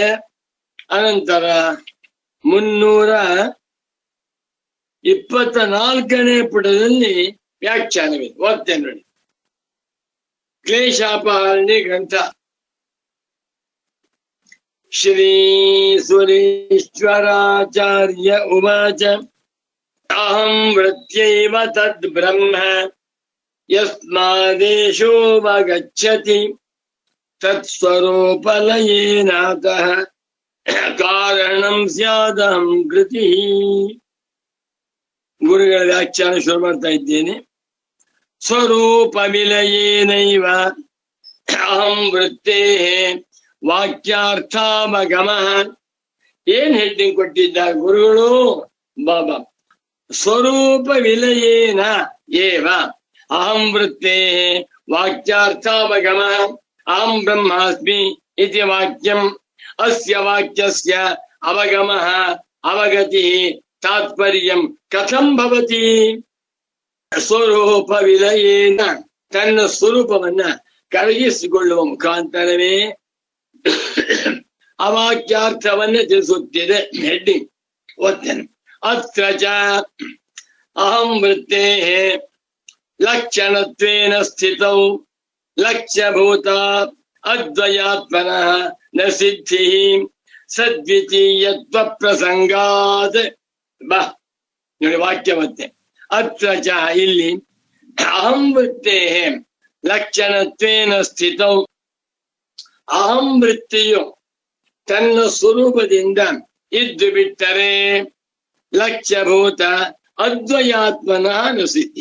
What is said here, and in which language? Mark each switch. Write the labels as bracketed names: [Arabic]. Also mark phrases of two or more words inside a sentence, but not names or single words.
[Kannada] ಅನಂತರ 324ನೇ ಪುಟದಲ್ಲಿ ವ್ಯಾಖ್ಯಾನವಿದೆ. ಓದ್ತೇನೆ ನೋಡಿ. [Sanskrit] ಕ್ಲೇಶಾಪಹಾರಿಣಿ ಗ್ರಂಥ ಶ್ರೀ ಸುರೇಶ್ವರಾಚಾರ್ಯ ಉವಾಚ ಅಹಂ ವೃತ್ಯೈವ ತದ್ ಬ್ರಹ್ಮ ಯಸ್ಮಾದೇಶೋಪಗಚ್ಚತಿ ತತ್ಸ್ವರೂಪಲಯೇನಾತಃ ಕಾರಣಂ ಸ್ಯಾದಹಂ ಕೃತಿ. [Kannada] ಗುರುಗಳ ವ್ಯಾಖ್ಯಾನ ಶುರು ಮಾಡ್ತಾ ಇದ್ದೇನೆ. [Sanskrit] ಸ್ವರೂಪ ವಿಲಯೇನೈವ ಅಹಂ ವೃತ್ತೇ ವಾಕ್ಯಾರ್ಥಾವಗಮ. [Kannada] ಏನ್ ಹೆಡ್ಡಿಂಗ್ ಕೊಟ್ಟಿದ್ದಾರೆ ಗುರುಗಳು? [Sanskrit] ಬಾಬಾ ಸ್ವರೂಪ ವಿಲಯೇನ ಏವ ಅಹಂ ವೃತ್ತೇ ವಾಕ್ಯಾರ್ಥಾವಗಮ ಅಹಂ ಬ್ರಹ್ಮಾಸ್ಮಿ ಇತಿ ವಾಕ್ಯಂ ಅಸ್ಯ ವಾಕ್ಯಸ್ಯ ಅವಗಮಃ ಅವಗತಿ ತಾತ್ಪರ್ಯಂ ಕಥಂ ಭವತಿ? ಸ್ವರೂಪ ವಿಲಯೇನ [Kannada] ತನ್ನ ಸ್ವರೂಪವನ್ನ ಕರಗಿಸಿಕೊಳ್ಳುವ ಮುಖಾಂತರವೇ ಅವಾಕ್ಯಾರ್ಥವನ್ನ ತಿಳಿಸುತ್ತಿದೆ. ಹೆಡ್ಡಿಂಗ್ ಓದ್ತೇನೆ. [Sanskrit] ಅತ್ರ ಚ ಅಹಂ ವೃತ್ತೇ ಲಕ್ಷಣತ್ವೇನ ಸ್ಥಿತೌ ಲಕ್ಷ್ಯಭೂತ ಅದ್ವಯಾತ್ಮನಃ ನ ಸಿದ್ಧಿ ಸದ್ವಿತೀಯತ್ವ ಪ್ರಸಂಗಾತ್. [Kannada] ಬಾ ನೋಡಿ ವಾಕ್ಯ ಮತ್ತೆ. [Sanskrit] ಅತ್ರ ಚ ಇಲ್ಲಿ ಅಹಂ ವೃತ್ತೇ ಲಕ್ಷಣತ್ವೇನ ಸ್ಥಿತೌ. [Kannada] ಅಹಂ ವೃತ್ತಿಯು ತನ್ನ ಸ್ವರೂಪದಿಂದ ಇದ್ದು ಬಿಟ್ಟರೆ [Sanskrit] ಲಕ್ಷ್ಯಭೂತ ಅದ್ವಯಾತ್ಮನಃ ನ ಸಿದ್ಧಿ.